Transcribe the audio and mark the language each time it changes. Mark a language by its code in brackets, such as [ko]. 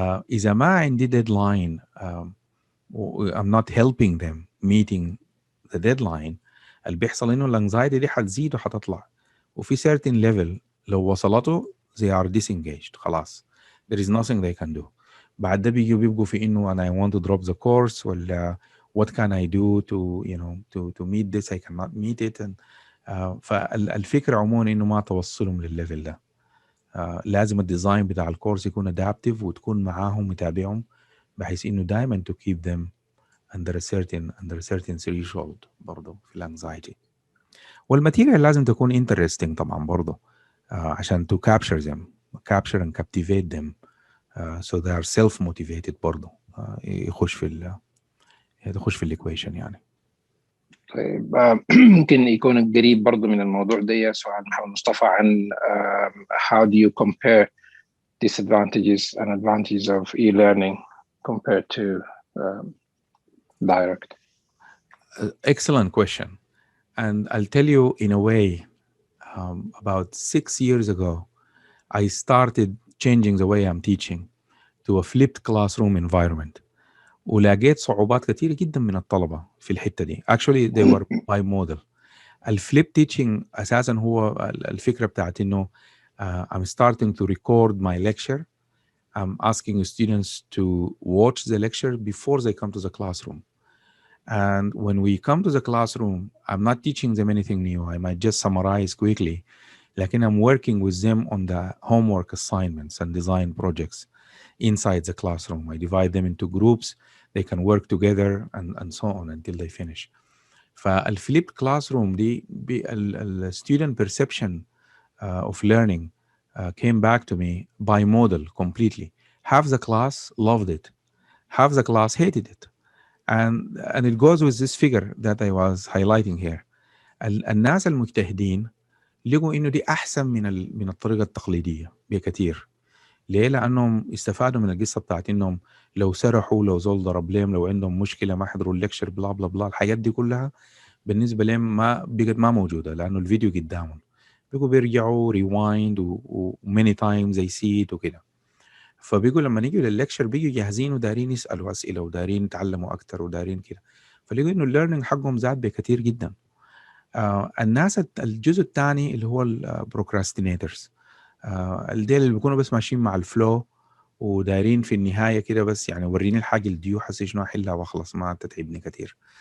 [ar] اذا ما عندي ديدلاين [en] I'm not helping them meeting the deadline، [ar] اللي بيحصل انه الانكزايتي دي حتزيد وحتطلع، وفي certain level لو وصلته [en] they are disengaged خلاص. There is nothing they can do. [ar] بعد ده بيبقوا في إنه [en] and I want to drop the course ولا what can I do to to meet this, I cannot meet it. [ar] And فالفكرة عموما إنه ما توصلهم للليفل ده. لازم الديزاين بتاع الكورس يكون adaptive وتكون معاهم متابعهم بحيث إنه دائما [en] to keep them under a certain threshold [ar] برضه في الانكزايتي. والماتيريال لازم تكون interesting طبعا برضه عشان [en] to capture capture and captivate them so they are self-motivated [ar] برضه يخش في الايكويشن يعني. طيب ممكن يكون قريب برضه من الموضوع ده سؤال محمد مصطفى عن [en] how do you compare disadvantages and advantages of e-learning compared to direct? Excellent question. And I'll tell you in a way, about 6 years ago, I started changing the way I'm teaching to a flipped classroom environment. [ar] ولقيت صعوبات كثيرة جدا من الطلبة في الحتة دي. [en] Actually they were bimodal. الفليب teaching [ar] أساسا هو الفكرة بتاعت إنه [en] I'm starting to record my lecture. I'm asking students to watch the lecture before they come to the classroom. And when we come to the classroom, I'm not teaching them anything new. I might just summarize quickly. Like I'm working with them on the homework assignments and design projects inside the classroom. I divide them into groups. They can work together and so on until they finish. [ar] فالفليبد classroom دي [en] the student perception of learning came back to me bimodal completely. Half the class loved it. Half the class hated it. And it goes with this figure that I was highlighting here. [ar] الناس المجتهدين لقوا إنه دي أحسن من الطريقة التقليدية بكثير. ليه؟ لأنهم استفادوا من القصة بتاعت إنهم لو سرحوا، لو زول ضرب لهم، لو عندهم مشكلة ما حضروا الليكشر بلا بلا بلا، الحاجات دي كلها بالنسبة لهم ما موجودة لأنه الفيديو قدامهم. بيقوا بيرجعوا ريوايند و [en] many times they see it [ar] وكده. فبيقوا لما نيجوا للليكشر بيجوا جاهزين ودارين يسألوا أسئلة ودارين يتعلموا أكتر ودارين كده. فلقوا إنه الليرنينج حقهم زاد بكثير جدا. الناس الجزء الثاني اللي هو البروكراستينيترز، الديل اللي بيكونوا بس ماشيين مع الفلو ودايرين في النهاية كده بس يعني وريني الحاجة الديو حسي شنو أحلها وأخلص ما تتعبني كتير.